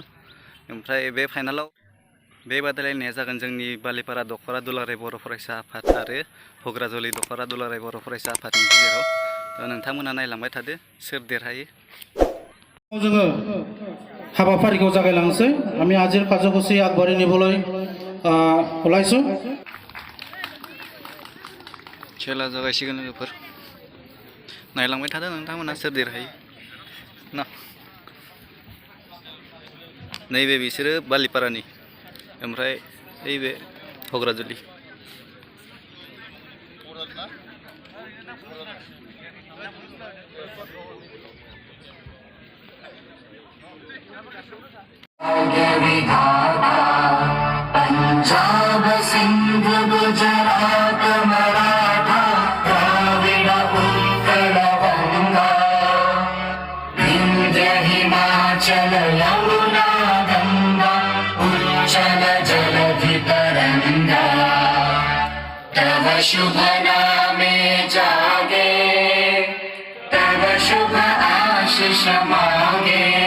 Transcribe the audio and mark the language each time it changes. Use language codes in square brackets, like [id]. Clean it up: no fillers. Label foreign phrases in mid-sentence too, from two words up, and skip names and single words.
[brx] ओमफ्राय बे फाइनालाव बे बादायलायनाया जागोन जोंनि बालिपारा दख'रा दुलाराय बर' फरायसा आफाद आरो घग्राजुलि दख'रा दुलाराय बर' फरायसा आफादनि गेजेराव। नोंथांमोना नायलांबाय थादो सोर देरहायो। जोङो हाबाफारिखौ जागायलांसै। [as] আমি আজিৰ কাৰ্যসূচী আগবাঢ়ি নিবলৈ ওলাইছো। [brx] खेला जागायसिगोन लोगोफोर, नायलांबाय थादो नोंथांमोना सोर देरहायो ना। नैबे बिसोरो बालिपारानि, ओमफ्राय नैबे घग्राजुलि। [bn] पंजाब सिंध गुजरात मराठा द्राविड़ উৎকল গঙ্গা বিন্ধ্য হিমাচল যমুনা গঙ্গা উচ্ছল জলধি তরঙ্গ তব শুভ নামে জাগে তব শুভ আশিস মাঙ্গে